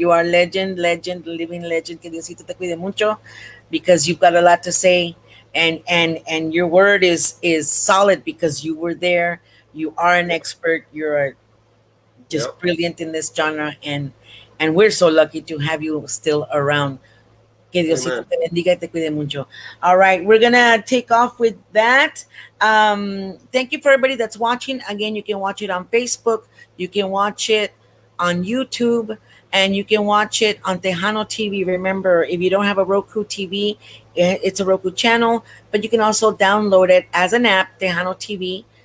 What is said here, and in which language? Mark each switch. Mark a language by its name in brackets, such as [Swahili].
[English] You are a legend, living legend. [Spanish] Que Diosito te cuide mucho, [English] because you've got a lot to say, and your word is solid because you were there. You are an expert. You're just brilliant in this genre, and we're so lucky to have you still around. [Spanish] Que Diosito te bendiga y te cuide mucho. [English] All right, we're gonna take off with that. Thank you for everybody that's watching. Again, you can watch it on Facebook, you can watch it on YouTube, and you can watch it on Tejano TV. Remember, if you don't have a Roku TV, it's a Roku channel, but you can also download it as an app, Tejano TV.